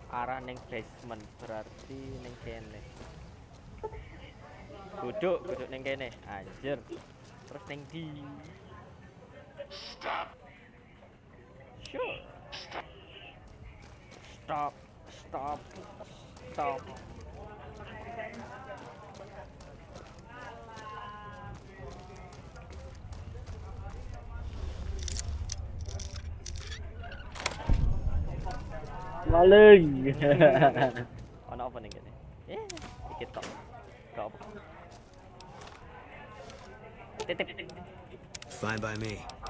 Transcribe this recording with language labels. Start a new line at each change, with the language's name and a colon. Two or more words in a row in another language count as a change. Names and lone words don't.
Javanese: arah ning basement, berarti ning kene. Duduk ning kene. Anjir. Terus ning di.
English: Stop. Sure. Stop. Stop. Stop.
Javanese: Maling. Ono apa ning kene? Dikit tok. Gak apa. Titip.
English: Fine by me.